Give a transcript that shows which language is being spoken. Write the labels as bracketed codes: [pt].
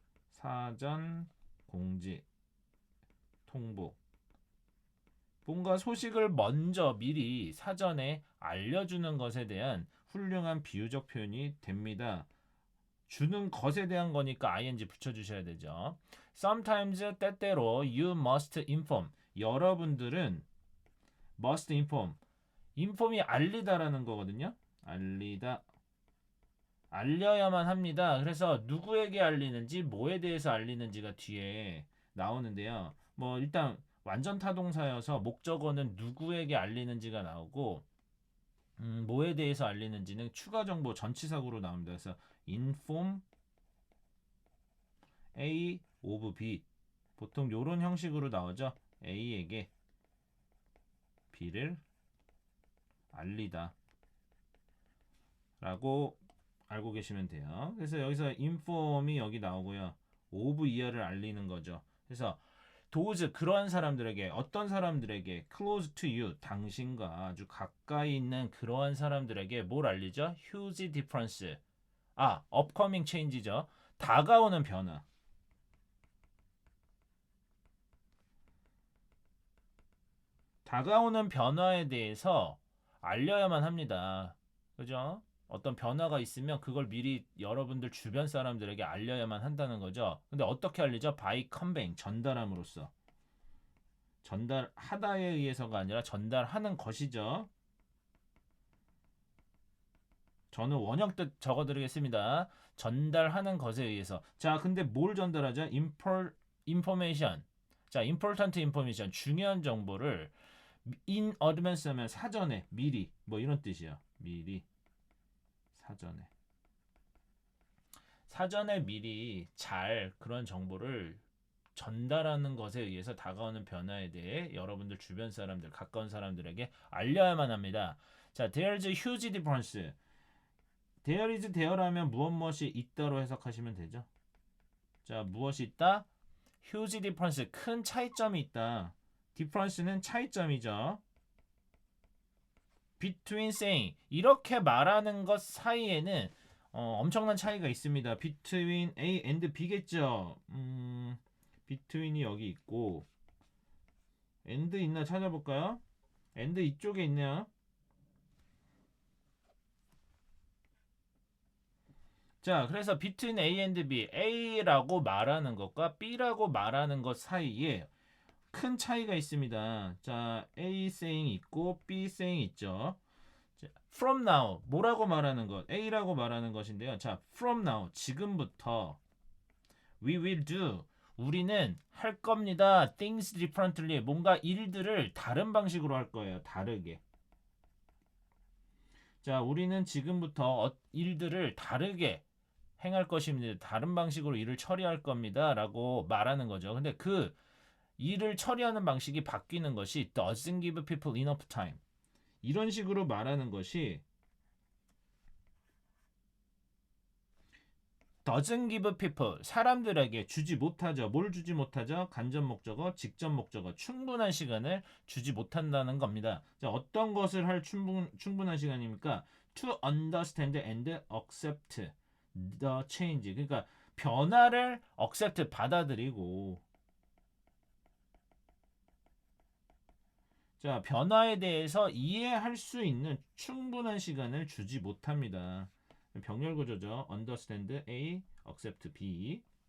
[ko] 사전 공지 통보 뭔가 소식을 먼저 미리 사전에 알려주는 것에 대한 훌륭한 비유적 표현이 됩니다. 주는 것에 대한 거니까 ing 붙여주셔야 되죠. [en] Sometimes [ko] 때때로 [en] you must inform [ko] 여러분들은 [en] must inform inform이 [ko] 알리다라는 거거든요. 알리다 알려야만 합니다. 그래서 누구에게 알리는지 뭐에 대해서 알리는지가 뒤에 나오는데요. 뭐 일단 완전 타동사여서 목적어는 누구에게 알리는지가 나오고 뭐에 대해서 알리는지는 추가 정보 전치사구로 나옵니다. 그래서 inform A of B 보통 이런 형식으로 나오죠. A에게 B를 알리다 라고 알고 계시면 돼요. 그래서 여기서 inform이 여기 나오고요. of 이하를 알리는 거죠. 그래서 those 그러한 사람들에게 어떤 사람들에게 [en] close to you [ko] 당신과 아주 가까이 있는 그러한 사람들에게 뭘 알리죠? [en] huge difference upcoming change죠. [ko] 다가오는 변화. 다가오는 변화에 대해서 알려야만 합니다. 그죠? 어떤 변화가 있으면 그걸 미리 여러분들 주변 사람들에게 알려야만 한다는 거죠. 근데 어떻게 알리죠? [en] by conveying [ko] 전달함으로써. 전달하다에 의해서가 아니라 전달하는 것이죠. 저는 원형 뜻 적어드리겠습니다. 전달하는 것에 의해서. 자, 근데 뭘 전달하죠? information. [en] 자, important information. [ko] 중요한 정보를 [en] in advance [ko] 하면 사전에, 미리. 뭐 이런 뜻이에요. 미리. 사전에. 사전에 미리 잘 그런 정보를 전달하는 것에 의해서 다가오는 변화에 대해 여러분들 주변 사람들, 가까운 사람들에게 알려야만 합니다. [en] 자, there's a huge difference. [ko] there is there라면 무엇이 있다로 해석하시면 되죠. 자, 무엇이 있다? [en] huge difference, [ko] 큰 차이점이 있다. difference는 차이점이죠. [en] between saying, [ko] 이렇게 말하는 것 사이에는 엄청난 차이가 있습니다. [en] between A and B [ko] 겠죠. between이 여기 있고 and 있나 찾아볼까요? and 이쪽에 있네요. 자, 그래서 [en] between A and B, [ko] A라고 말하는 것과 B라고 말하는 것 사이에 큰 차이가 있습니다. 자, A saying 있고 B saying 있죠. 자, [en] from now, [ko] 뭐라고 말하는 것? A라고 말하는 것인데요. 자, [en] from now, [ko] 지금부터 [en] we will do, [ko] 우리는 할 겁니다. [en] things differently, [ko] 뭔가 일들을 다른 방식으로 할 거예요. 다르게. 자, 우리는 지금부터 일들을 다르게 행할 것입니다. 다른 방식으로 일을 처리할 겁니다. 라고 말하는 거죠. 근데 그 일을 처리하는 방식이 바뀌는 것이 [en] doesn't give people enough time. [ko] 이런 식으로 말하는 것이 [en] doesn't give people, [ko] 사람들에게 주지 못하죠. 뭘 주지 못하죠? 간접 목적어, 직접 목적어, 충분한 시간을 주지 못한다는 겁니다. 자, 어떤 것을 할 충분한 시간입니까? [en] To understand and accept the change. [ko] 그러니까 변화를 accept 받아들이고 자, 변화에 대해서 이해할 수 있는 충분한 시간을 주지 못합니다. 병렬 구조죠. [en] understand A, accept B.